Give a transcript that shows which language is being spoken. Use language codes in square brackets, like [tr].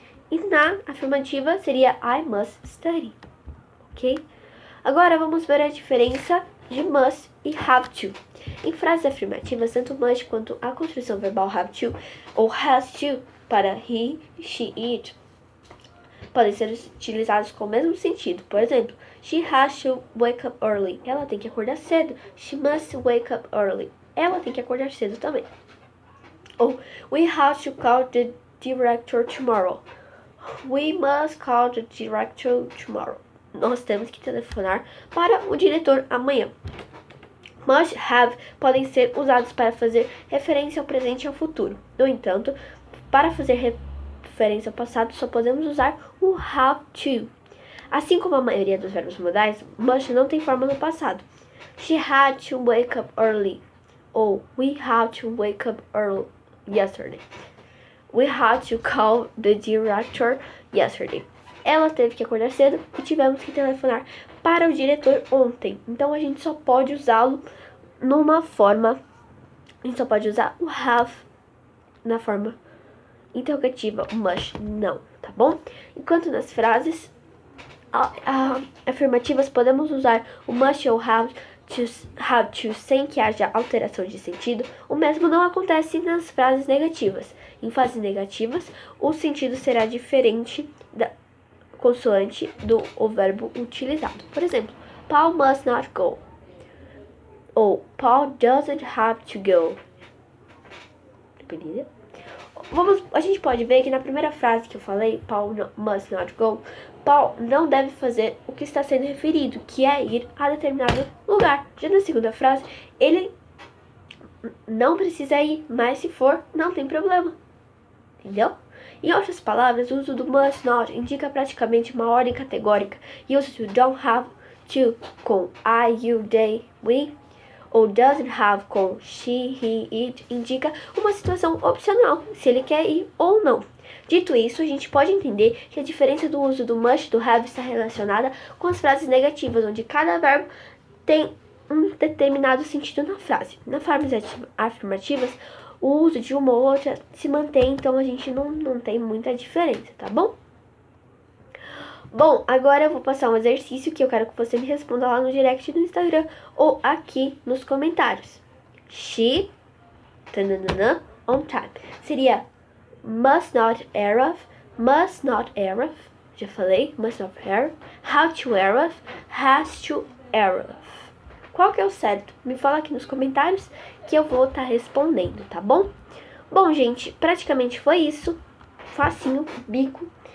[pt] E na afirmativa seria [en] I must study. [pt] Ok? Agora vamos ver a diferença de must e have to. Em frases afirmativas, tanto must quanto a construção verbal have to ou has to para he, she, it podem ser utilizados com o mesmo sentido. Por exemplo, [en] she has to wake up early. [pt] Ela tem que acordar cedo. [en] She must wake up early. [pt] Ela tem que acordar cedo também. [en] Ou we have to call the director tomorrow. We must call the director tomorrow. [pt] Nós temos que telefonar para o diretor amanhã. Must have podem ser usados para fazer referência ao presente e ao futuro. No entanto, para fazer referência ao passado, só podemos usar o have to. Assim como a maioria dos verbos modais, must não tem forma no passado. [en] She had to wake up early. Ou we had to wake up early yesterday. We had to call the director yesterday. [pt] Ela teve que acordar cedo e tivemos que telefonar para o diretor ontem. Então a gente só pode usá-lo numa forma, a gente só pode usar o have na forma interrogativa, must não, tá bom? Enquanto nas frases afirmativas podemos usar o must ou have to sem que haja alteração de sentido. O mesmo não acontece nas frases negativas. Em frases negativas, o sentido será diferente da consoante o verbo utilizado. [en] Por exemplo, Paul must not go. Ou Paul doesn't have to go. [pt] Beleza? A gente pode ver que na primeira frase que eu falei, [en] Paul must not go, [pt] Paul não deve fazer o que está sendo referido, que é ir a determinado lugar. Já na segunda frase, ele não precisa ir, mas se for, não tem problema. Entendeu? Em outras palavras, o uso do must not indica praticamente uma ordem categórica, e o uso do don't have to com I, you, they, we, ou doesn't have com she, he, it, indica uma situação opcional, se ele quer ir ou não. Dito isso, a gente pode entender que a diferença do uso do must e do have está relacionada com as frases negativas, onde cada verbo tem um determinado sentido na frase. Nas frases afirmativas, o uso de uma ou outra se mantém, então a gente não tem muita diferença, tá bom? Bom, agora eu vou passar um exercício que eu quero que você me responda lá no direct do Instagram ou aqui nos comentários. [en] She, on time. Seria must not arrive, [pt] já falei, [en] must not arrive, how to arrive, has to arrive. [pt] Qual que é o certo? Me fala aqui nos comentários que eu vou estar respondendo, tá bom? Bom, gente, praticamente foi isso. Facinho, bico.